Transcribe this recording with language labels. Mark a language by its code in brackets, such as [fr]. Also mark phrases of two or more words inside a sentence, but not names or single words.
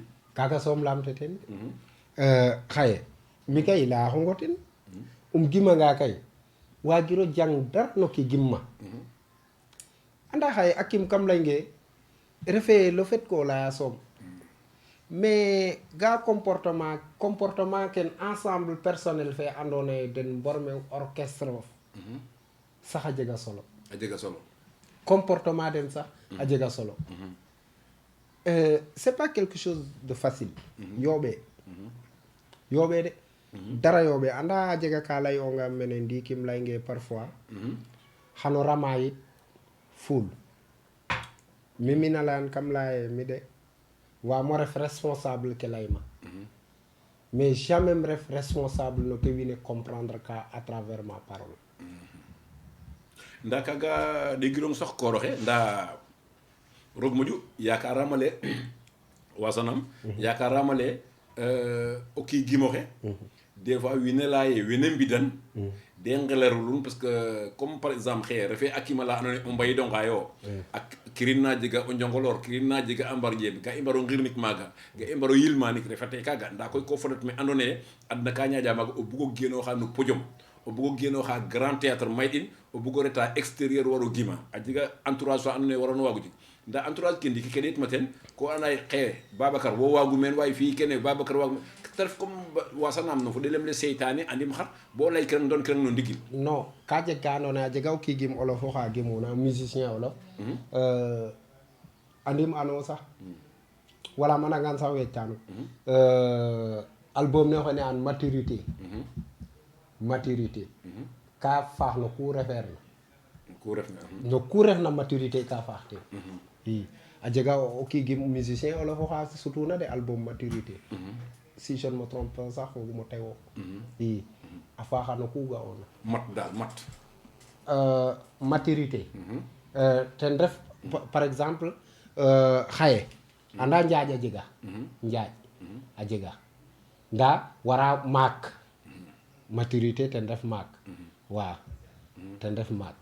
[srr] kaaga soom laamte ten xaye mi kay leya xongo ten gimanga kay waagiro jang dara no ke gimma anda xaye a kim kam laynge refe [fr] le fait [srr] ko leya soom mais ga comportement ken ensemble personnel fe andoona ye den mborme orchestre of sax a jega solo comportement den sax a jega solo [fr] c'est pas quelque chose de facile [srr] yooɓee de dara yooɓee anda a jega ka layonga mene ndikim laynge parfois xano rama yit fuul mi mina leyan kam laye mi de waamo ref responsable ke layma mais jamais ref responsable no ke wiin we comprendre ka [fr] à travers ma parole [srr] nda kaga ɗegirong sax kooroxe nda roog moƴu yakarama le wasanam yakarama le o kii gimoxe [fr] des fois [srr] wiin we leya ye wene mbidan de ngelerulun [fr] parce que comme par exemple [srr] xeye refe a kima la andoona ye o mbayidonga yo a kirin na jega o njongolor kirin na jega a mbar jem ga i mbaro ngirnik maaga ga i mbaro yilmanik refate kaaga nda koy ko fodat me andoona ye adna ka ñaaƴa maaga o bugo genooxa no podium o bugo geno xa [fr] grand théâtre [srr] mayɗin o bugo reta extérieur waro gima a jega entourage fa andona ye warano wago jeg nda entourage ke ndiki ke ɗetma ten ko anay xe Babacar wo wagu men way fi kene Babacar wagu te ref comme wasanam no fo ɗelem le seytane andim xar bo lay kirang don kirang no ndigil non ka jeg ka andona ye a jega o kiigim olof oxa gimuna musicien olof andim ano sax wala manangan sax weccano album ne xene an maturité maturité ka faax no ku refeer na no ku refna maturité ka faax te i a jega o kiigim musicien olof oxa sutuna de album maturité [fr] si je ne me trompe pas [srr] sax fogum o tewo i a faaxa no ku ga'oona mat dal mat maturité ten ref [fr] par exemple [srr] xaye anda njaaj a jega njaaj a jega nda wara maak maturité ten ref maak waaw ten ref maak